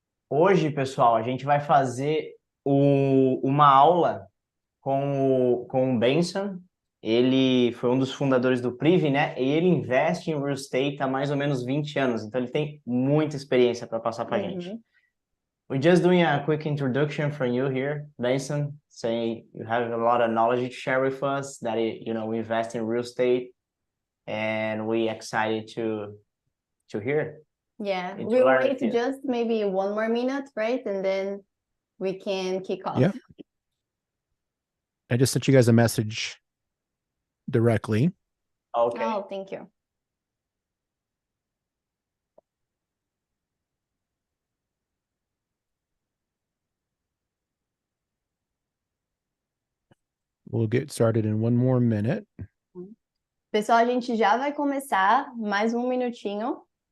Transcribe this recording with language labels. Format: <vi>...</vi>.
<pt>Hoje, pessoal, a gente vai fazer uma aula com o Benson. Ele foi um dos fundadores do Privy, né? E ele investe em real estate há mais ou menos 20 anos, então ele tem muita experiência para passar para a gente.</pt> <en>We're just doing a quick introduction from you here, Benson, saying you have a lot of knowledge to share with us, that we invest in real estate, and we excited to hear. Yeah, and to we'll learn wait with you. just maybe one more minute, right? And then we can kick off. Yeah. I just sent you guys a message directly. Okay. Oh, thank you. We'll get started in one more minute.</en> <pt>Pessoal, a gente já vai começar, mais um minutinho.</pt>